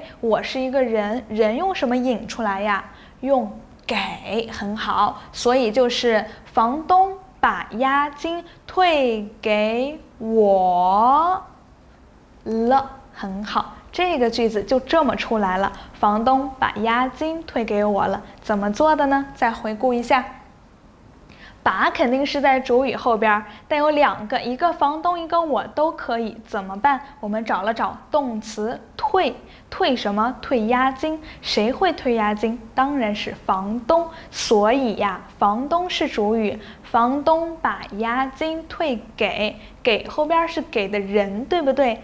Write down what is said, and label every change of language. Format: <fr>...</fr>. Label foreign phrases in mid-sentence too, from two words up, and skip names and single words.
<zh>我是一個人，人用什麼引出來呀？用給，很好，所以就是房東把押金退給我了，很好，這個句子就這麼出來了。房東把押金退給我了，怎麼做的呢？再回顧一下。把肯定是在主語後邊，但有2個，一個房東，一個我都可以，怎麼辦？我們找了找動詞退，退什麼？退押金。誰會退押金？當然是房東。所以呀，房東是主語，房東把押金退給後邊是給的人，對不對？</zh>